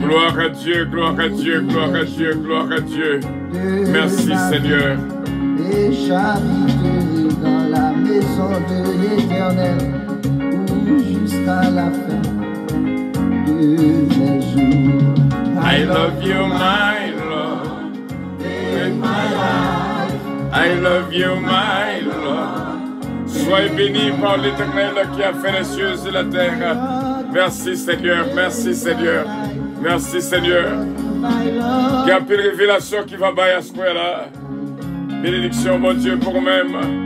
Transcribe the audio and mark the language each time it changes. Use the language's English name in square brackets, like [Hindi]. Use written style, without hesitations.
[French] Gloire à Dieu, gloire à Dieu, gloire à Dieu, gloire à Dieu. Merci Seigneur. Et j'habiterai dans la maison de l'Éternel jusqu'à la fin de mes jours. [English] I love you, my Lord, with my life. I love you, my Lord. [French] Soyez bénis par l'Éternel qui a fait les cieux et la terre. Merci Seigneur, merci Seigneur, merci Seigneur. Il y a plus de révélation qui va bailler à ce point-là. Bénédiction, bon Dieu, pour nous-mêmes.